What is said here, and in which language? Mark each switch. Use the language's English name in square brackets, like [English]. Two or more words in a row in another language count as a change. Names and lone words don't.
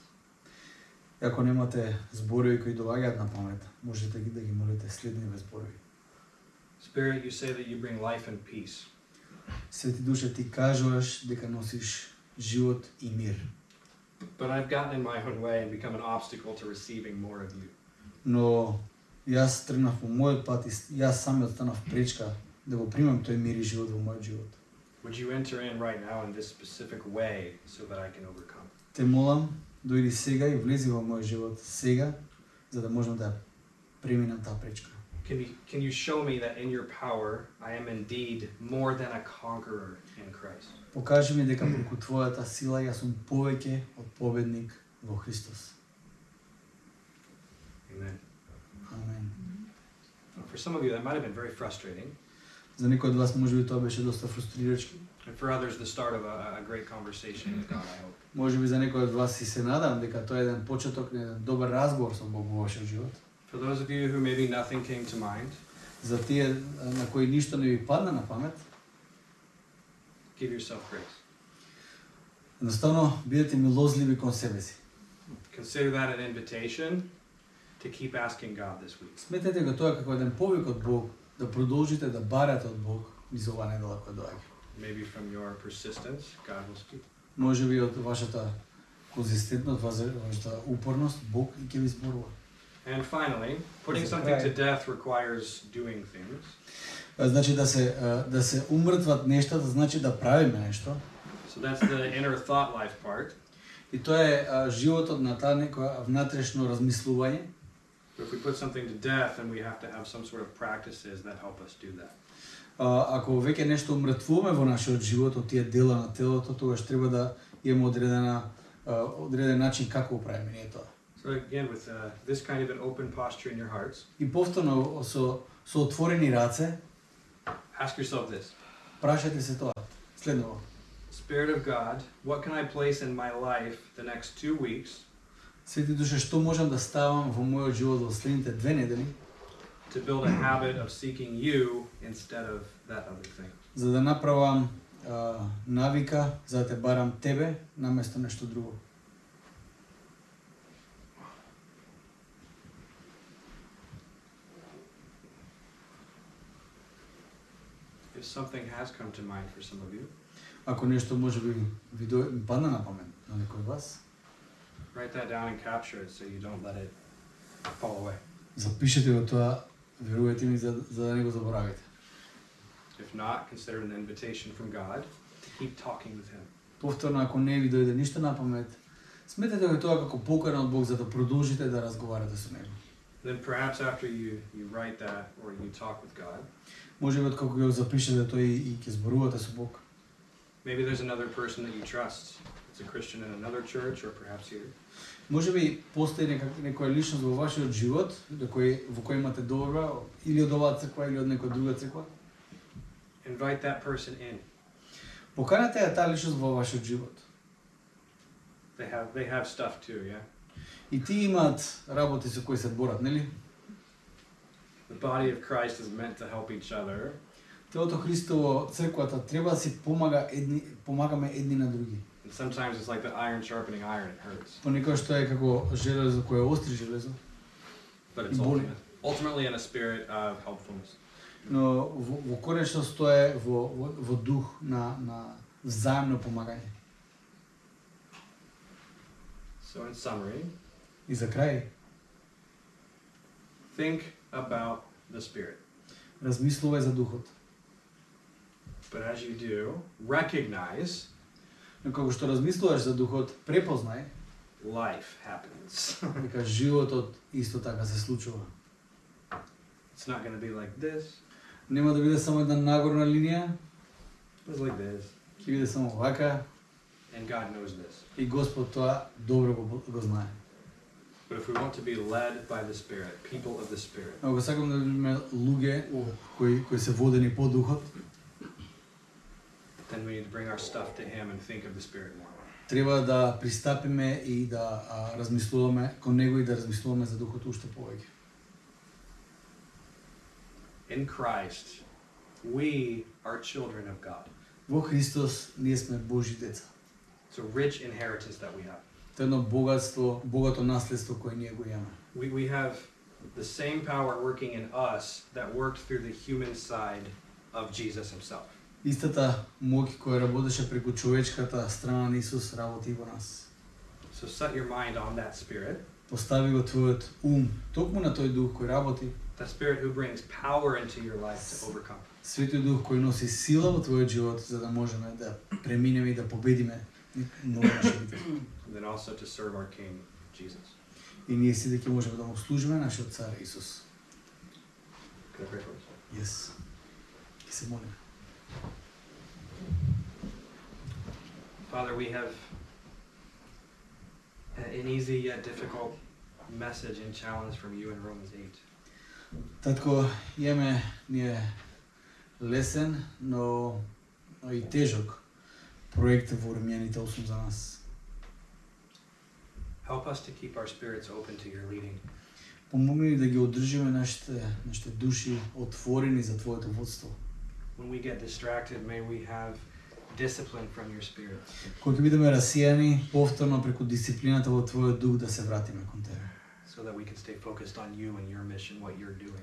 [Macedonian] Ако немате зборови кои доаѓаат на памет, можете да ги молите следниве зборови. [English] Spirit, you say that you bring life and peace. [Macedonian] Свети Душе, ти кажуваш дека носиш живот и мир. [English] But I've gotten in my own way and become an obstacle to receiving more of you. [Macedonian] Но јас тргнав по мојот пат и јас самиот станав пречка да го примам тој мир и живот во мојот живот. [English] Would you enter in right now in this specific way so that I can overcome? [Macedonian] Те молам, дојди сега и влези во мојот живот сега, за да можам да преминам таа пречка. [English] Can you show me that in your power I am indeed more than a conqueror in Christ? [Macedonian] Покажи ми дека преку твојата сила јас сум повеќе од победник во Христос. [English] Amen. [Macedonian] Амен. [English] For some of you that might have been very frustrating. [Macedonian] За некои од вас можеби тоа беше доста фрустрирачки. [English] And for others the start of a great conversation with God, I hope. [Macedonian] Можеби за некои од вас и се надам дека тоа е еден почеток на еден добар разговор со Бог во вашиот живот. [English] For those of you who maybe nothing came to mind, [Macedonian] За тие на кои ништо не ви падна на памет, [English] give yourself grace. [Macedonian] едноставно бидете милозливи кон себе си. [English] Consider that an invitation to keep asking God this week. [Macedonian] Сметете го тоа како еден повик од Бог да продолжите да барате од Бог низ оваа недела која доаѓа. [English] Maybe from your persistence, God will speak. [Macedonian] Можеби од вашата конзистентност, вашата упорност, Бог и ќе ви зборува. [English] And finally, putting something to death requires doing things. [Macedonian] Значи да се умртват нештата, значи да правиме нешто. [English] So that's the inner thought life part. [Macedonian] И тоа е животот на таа некоја внатрешно размислување. [English] But if we put something to death, then we have to have some sort of practices that help us do that. [Macedonian] Ако веќе нешто умртвуваме во нашиот живот од тие дела на телото, тогаш треба да имаме одреден начин како го правиме ние тоа. [English] So again, with this kind of an open posture in your hearts, [Macedonian] И повторно со отворени раце, [English] ask yourself this. [Macedonian] прашајте се тоа. Следново. [English] Spirit of God, what can I place in my life the next 2 weeks [Macedonian] Свети Душе, што можам да ставам во мојот живот во следните 2 недели, [English] to build a habit of seeking you instead of that other thing? [Macedonian] за да направам навика, за да те барам тебе наместо нешто друго. [English] If something has come to mind for some of you, [Macedonian] Ако нешто може би ви падна на памет на некој од вас, [English] write that down and capture it so you don't let it fall away. [Macedonian] запишете го тоа, верувајте ми, за да не го заборавите. [English] If not, consider it an invitation from God to keep talking with Him. [Macedonian] Повторно, ако не ви дојде ништо на памет, сметете го тоа како покана од Бог за да продолжите да разговарате со Него. [English] Then perhaps after you write that or you talk with God, [Macedonian] Може би откако го запишете тој и ќе зборувате со Бог. [English] maybe there's another person that you trust. It's a Christian in another church or perhaps here. [Macedonian] Може би постои некоја личност во вашиот живот, во кој имате доверба, или од оваа црква или од некоја друга црква. [English] Invite that person in. [Macedonian] Поканете ја таа личност во вашиот живот. [English] They have stuff too, yeah? [Macedonian] И ти имаат работи со кои се борат, нели? [English] The body of Christ is meant to help each other. [Macedonian] Телото Христово, црквата треба да си помагаме едни на други. [English] And sometimes it's like the iron sharpening iron, it hurts. [Macedonian] Понекогаш тоа е како железо кое остри железо, [English] But it's [Macedonian] Боли. [English] ultimately in a spirit of helpfulness. [Macedonian] но во конечност тоа е во дух на взаимно помагање. [English] So in summary, [Macedonian] И за крај, [English] think about the Spirit. [Macedonian] размислувај за духот. [English] But as you do, recognize [Macedonian] Но кога што размислуваш за духот, препознај [English] life happens. [Macedonian] дека животот исто така се случува. [English] It's not going to be like this. [Macedonian] Нема да биде само една нагорна линија, [English] It's like this. [Macedonian] ќе биде само вака, [English] And God knows this. [Macedonian] и Господ тоа добро го знае. [English] But if we want to be led by the Spirit, people of the Spirit, [Macedonian] Ако сакам да бидеме луѓе кои се водени по духот, [English] then we need to bring our stuff to Him and think of the Spirit more. [Macedonian] треба да пристапиме и да размислуваме кон него и да размислуваме за духот уште повеќе. [English] In Christ, we are children of God. [Macedonian] Во Христос ние сме Божји деца. [English] It's a rich inheritance that we have. [Macedonian] Тоа е едно богато наследство кое ние го имаме. [English] We have the same power working in us that worked through the human side of Jesus Himself. [Macedonian] Истата моќ која работеше преку човечката страна на Исус работи во нас. [English] So set your mind on that Spirit. [Macedonian] Постави го твојот ум токму на тој дух кој работи. [English] That Spirit who brings power into your life to overcome. [Macedonian] Светиот дух кој носи сила во твојот живот за да можеме да преминеме и да победиме нови наши битки. [English] And then also to serve our King, Jesus. [Macedonian] И ние сите ќе можеме да му служиме нашиот цар Исус. [English] Can I pray for us? Yes. [Macedonian] Ќе се молиме. [English] Father, we have an easy yet difficult message and challenge from you in Romans 8. [Macedonian] Татко, имаме ние лесен, но и тежок проект во Римјаните 8 за нас. [English] Help us to keep our spirits open to your leading. [Macedonian] Помогни ни да ги одржиме нашите души отворени за твоето водство. [English] When we get distracted, may we have discipline from your Spirit. [Macedonian] Кога ќе бидеме расијани, повторно преку дисциплината во твојот дух да се вратиме кон тебе. [English] So that we can stay focused on you and your mission, what you're doing.